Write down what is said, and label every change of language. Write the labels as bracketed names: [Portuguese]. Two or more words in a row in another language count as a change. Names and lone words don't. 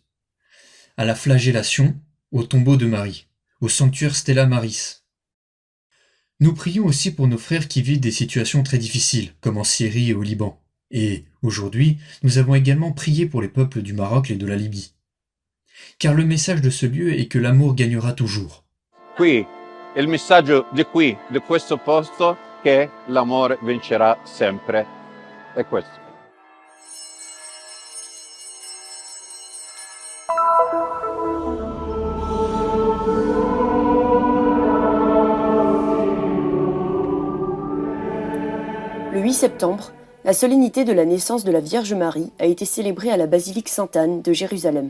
[French] À la flagellation, au tombeau de Marie, au sanctuaire Stella Maris. Nous prions aussi pour nos frères qui vivent des situations très difficiles, comme en Syrie et au Liban. Et, aujourd'hui, nous avons également prié pour les peuples du Maroc et de la Libye. Car le message de ce lieu est que l'amour gagnera toujours. [Italian] Qui, il messaggio di qui, di questo posto, che l'amore vincerà sempre. È questo. [French] Le 8 septembre, la solennité de la naissance de la Vierge Marie a été célébrée à la basilique Sainte-Anne de Jérusalem.